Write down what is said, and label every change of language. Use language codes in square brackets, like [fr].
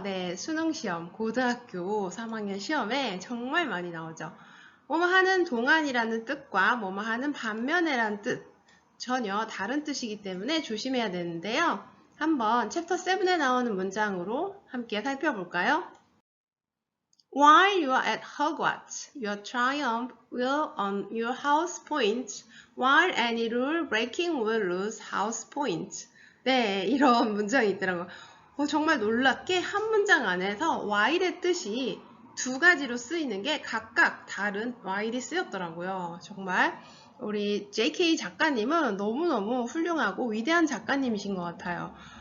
[ko] 네, 수능시험, 고등학교 3학년 시험에 정말 많이 나오죠. 뭐뭐 하는 동안이라는 뜻과 뭐뭐 하는 반면에라는 뜻 전혀 다른 뜻이기 때문에 조심해야 되는데요. 한번 챕터 7에 나오는 문장으로 함께 살펴볼까요? [en] While you are at Hogwarts, your triumph will earn your house points, while any rule breaking will lose house points. [ko] 네, 이런 문장이 있더라고요. 정말 놀랍게 한 문장 안에서 while의 뜻이 두 가지로 쓰이는 게 각각 다른 while이 쓰였더라고요. 정말 우리 JK 작가님은 너무너무 훌륭하고 위대한 작가님이신 것 같아요.